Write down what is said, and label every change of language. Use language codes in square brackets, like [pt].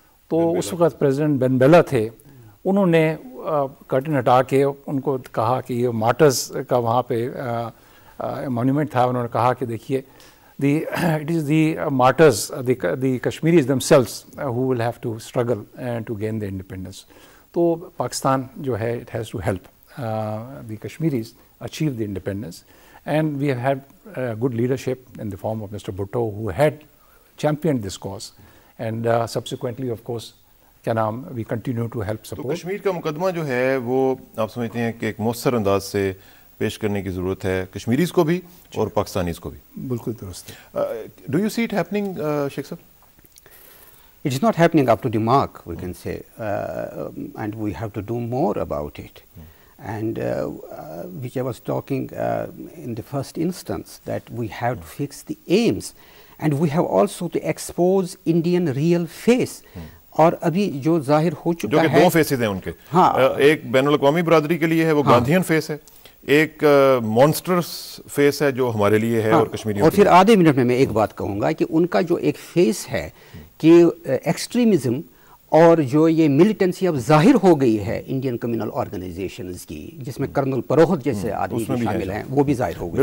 [ur] تو اس وقت پریزیڈنٹ بن بیلا تھے, انہوں نے کرٹن ہٹا کے ان کو کہا کہ یہ مارٹرز کا وہاں پہ مونیومنٹ تھا, انہوں نے کہا کہ دیکھیے [en] it is the martyrs, the Kashmiris themselves who will have to struggle to gain their independence. [ur] تو پاکستان جو ہے [en] it has to help the Kashmiris achieve the independence, and we have had good leadership in the form of Mr. Bhutto who had championed this cause, and subsequently of course we continue to help support. [ur] تو کشمیر کا مقدمہ جو ہے وہ آپ سمجھتے ہیں کہ ایک مؤثر انداز سے پیش کرنے کی ضرورت ہے کشمیریز کو بھی اور پاکستانیز کو بھی؟ بالکل درست ہے. [en] Do you see it happening شیخ صاحب؟ It is not happening up to the mark, we can say, and we have to do more about it. And which I was talking in the first instance, that we have to fix the aims, and we have also to expose Indian real face. [ur] اور ابھی جو ظاہر ہو چکا ہے, جو کہ دو phases ہیں ان کے, ایک بین الاقوامی برادری کے لیے ہے وہ گاندھین فیس ہے, ایک مونسٹرس فیس ہے جو ہمارے لیے ہے اور کشمیریوں. اور پھر آدھے منٹ میں ایک بات کہوں گا کہ ان کا جو ایک فیس ہے کہ ایکسٹریمزم اور جو یہ ملیٹنسی اب ظاہر ہو گئی ہے انڈین کمیونل آرگنائزیشنز کی, جس میں کرنل پروہت جیسے آدمی شامل ہیں, وہ بھی ظاہر ہو گئی ہے.